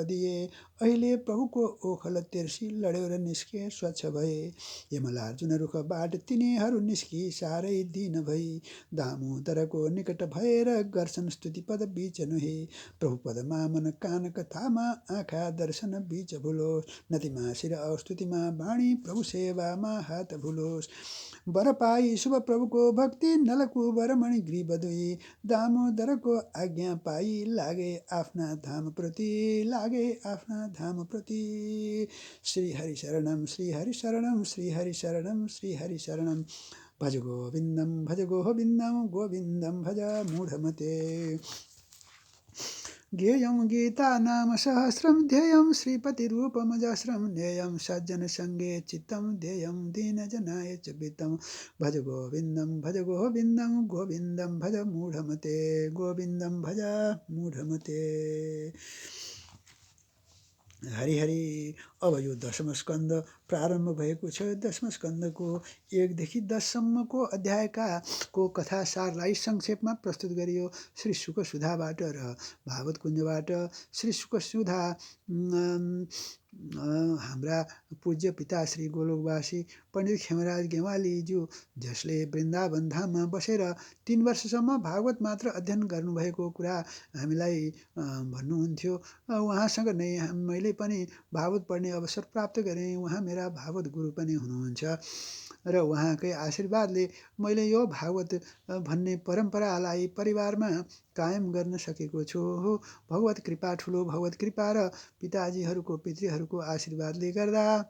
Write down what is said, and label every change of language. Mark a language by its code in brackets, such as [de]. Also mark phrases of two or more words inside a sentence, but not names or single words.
[ne] दिए अहिले प्रभुको ओखल तेर्सी लड्यो र निस्के स्वच्छ भए यमलार्जुन रुखबाट तिनीहरू निस्की साह्रै दिन भई दामोदरको निकट भएर गर्छन् स्तुति पद बीच नुहे प्रभु पदमा मन कान कथामा आँखा दर्शन बीच भुलोस् नतिमा शिर स्तुतिमा बाणी प्रभु सेवामा हात भुलोस् वर पाई शुभ प्रभुको भक्ति नलकुबर मणिग्रीव दुई दामोदरको आज्ञा पाई लागे आफ्ना धाम प्रति [sa] श्री हरि शरणम श्री हरि शरणम श्री हरि शरणम श्री हरि शरणम भज गोविन्दम गोविन्दम भज मूढमते ज्ञेयं गीता नाम सहस्रम ध्येयं श्रीपतिरूपमजस्रं नेयं सज्जनसङ्गे चित्तं ध्येयं दीनजनाय च वित्तं भज गोविन्दं गोविन्दं भज मूढमते गोविन्दं भज मूढमते [ne] हरिहरि अब यो दशम स्कन्द प्रारम्भ भएको छ दशम स्कन्दको 1 देखि 10 सम्मको अध्यायको कथा सारलाई संक्षेपमा प्रस्तुत गरियो श्री शुक सुधाबाट र भागवत कुञ्जबाट श्री शुक सुधा हाम्रा पूज्य पिता श्री गोलोकवासी पण्डित खेमराज गेवालीज्यू जसले वृन्दावन धाममा बसेर 3 वर्षसम्म भागवत मात्र अध्ययन गर्नुभएको कुरा हामीलाई भन्नुहुन्थ्यो उहाँसँग नै मैले पनि भागवत पढ्ने अवसर प्राप्त गरेँ उहाँ मेरा भागवत गुरु पनि हुनुहुन्छ र उहाँकै आशीर्वादले मैले यो भागवत भन्ने परम्परालाई परिवारमा कायम गर्न सकेको छु भगवत कृपा ठुलो भगवत कृपा र पिताजीहरूको पितृहरूको आशीर्वादले गर्दा